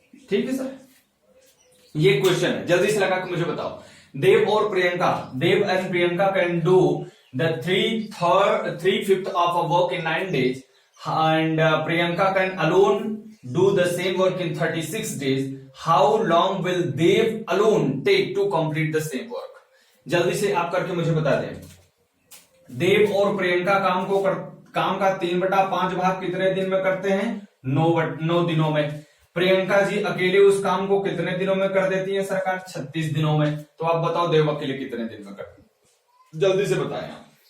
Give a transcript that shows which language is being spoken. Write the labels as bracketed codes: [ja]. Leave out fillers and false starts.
[hi] ठीक है सर, ये क्वेश्चन है, जल्दी से लगा के मुझे बताओ। [en] देव और Priyanka, Dev and Priyanka can do the 3/5 of a work in 9 days and Priyanka can alone do the same work in 36 days. How long will Dev alone take to complete the same work? [hi] जल्दी से आप करके मुझे बता दें। देव और प्रियंका काम का 3/5 भाग कितने दिन में करते हैं? 9 दिनों में। प्रियंका जी अकेले उस काम को कितने दिनों में कर देती है सरकार? 36 दिनों में। तो आप बताओ देव अकेले कितने दिन में करते हैं? जल्दी से बताएं आप।